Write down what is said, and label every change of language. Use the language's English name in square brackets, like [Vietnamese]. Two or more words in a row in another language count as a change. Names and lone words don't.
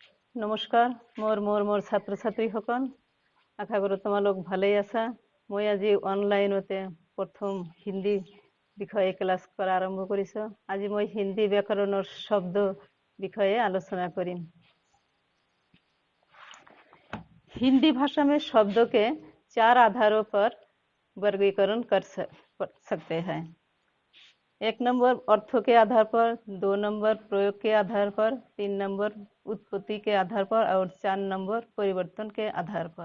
[Assamese] নমস্কাৰ, মোৰ ছাত্ৰ ছাত্ৰীসকল, আশা কৰোঁ তোমালোক ভালেই আছা। মই আজি অনলাইনতে প্ৰথম হিন্দী বিষয়ে ক্লাছ কৰা আৰম্ভ কৰিছোঁ। আজি মই হিন্দী ব্যাকৰণৰ শব্দ বিষয়ে আলোচনা কৰিম। [Hindi] हिंदी भाषा में शब्दों के 4 आधारों पर वर्गीकरण कर सकते हैं। 1 नंबर अर्थों के आधार पर, 2 नंबर प्रयोग के आधार पर, 3 नंबर उत्पत्ति के आधार पर और 4 नंबर परिवर्तन के आधार पर।